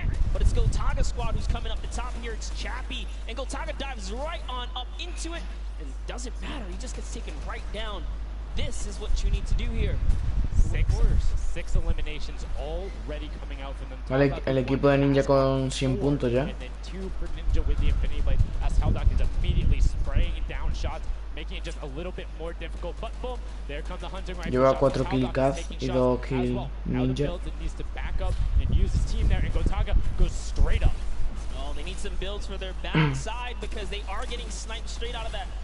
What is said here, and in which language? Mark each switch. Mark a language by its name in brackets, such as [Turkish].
[English] But it's Gotaga squad who's coming up the top here. It's Chappie, and Gotaga dives right on up into it, and doesn't matter. He just gets taken right down. This is what you need to do here. Six eliminations already coming out from them. [Spanish] Vale, el equipo de Ninja con 100 puntos ya. [English] And then 2 for Ninja with the Infinity Blade, as Hagstag is immediately spraying down shots, making it just a little bit more difficult. But boom, there comes the hunting rifle. [Spanish] Lleva 4 kill Kaz y 2 kill Ninja. [English] Needs to back up and use his team there, and Gotaga goes straight up. Oh, they need some builds for their backside because they are getting sniped straight out of that